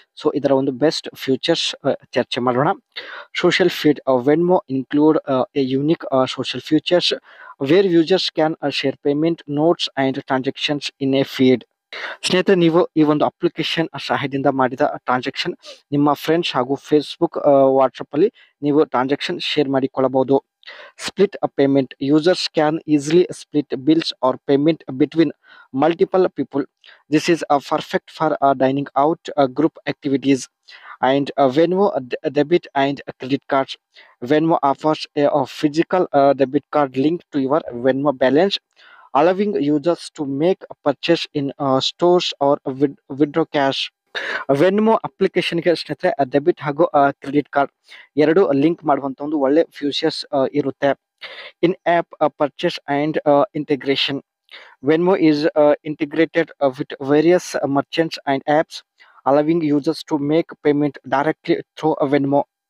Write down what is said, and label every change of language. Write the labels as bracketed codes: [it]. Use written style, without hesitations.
[kn] So ಇದರ ಒಂದು best futures ಚರ್ಚೆ ಮಾಡೋಣ. [en] Social feed Venmo include a unique social futures where users can share payment notes and transactions in a feed. [kn] ಸ್ನೇಹಿತರೆ ನೀವು ಈ ಒಂದು ಅಪ್ಲಿಕೇಶನ್ ಸಹಾಯದಿಂದ ಮಾಡಿದ ಟ್ರಾನ್ಸಾಕ್ಷನ್ ನಿಮ್ಮ ಫ್ರೆಂಡ್ಸ್ ಹಾಗೂ ಫೇಸ್ಬುಕ್ ವಾಟ್ಸಪ್ ಅಲ್ಲಿ ನೀವು ಟ್ರಾನ್ಸಾಕ್ಷನ್ ಶೇರ್ ಮಾಡಿಕೊಳ್ಳಬಹುದು. [en] Split a payment. Users can easily split bills or payment between multiple people. This is perfect for dining out, group activities, and Venmo debit and credit cards. Venmo offers a physical debit card linked to your Venmo balance, allowing users to make a purchase in stores or withdraw cash. [kn] ವೆನ್ಮೋ ಅಪ್ಲಿಕೇಶನ್ಗೆ ಸ್ನೇಹಿತರೆ debit ಹಾಗೂ credit card ಎರಡು link ಮಾಡುವಂತ ಒಂದು ಒಳ್ಳೆ futures ಇರುತ್ತೆ. [en] In app purchase and integration. Venmo is integrated with various merchants and apps allowing users to make payment directly through Venmo.